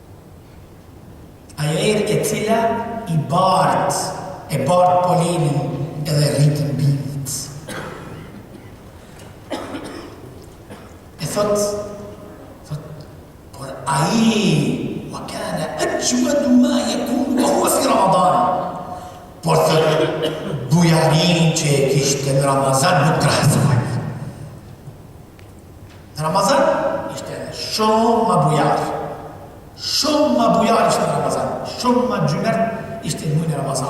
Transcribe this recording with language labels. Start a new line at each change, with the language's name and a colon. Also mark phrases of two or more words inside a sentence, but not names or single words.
Albanian: Ajo erë e cila e bart polenin edhe rritën bimit. E thot, por aji,
Arabic: وكان أجود ما يكون وهو في رمضان.
Albanian: Por thot, bujarin që e kishte në Ramazan nuk krahasoj. Në Ramazan ishte shumë ma bujar. Shumë ma bujar ishte në Ramazan. Shumë ma gjymert ishte në mujnë Ramazan.